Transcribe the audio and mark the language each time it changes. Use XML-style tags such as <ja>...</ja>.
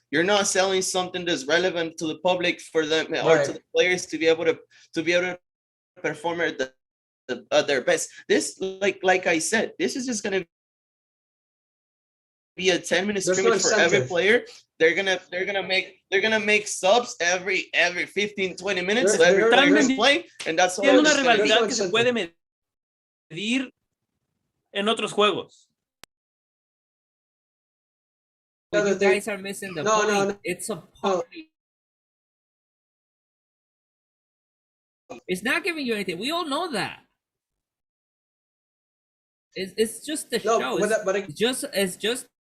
<en>You're not selling something that's relevant to the public for them or to the players to be able to perform at their best. This, like I said, this is just gonna be a 10-minute scrimmage for every player. They're gonna make subs every 15-20 minutes. So every player is playing, and that's all.</en> <es>Tiene una rivalidad que se puede medir en otros juegos.</es> <en>You guys are missing the point. No. It's a party. It's not giving you anything. We all know that. It's just the show. It's just.</en>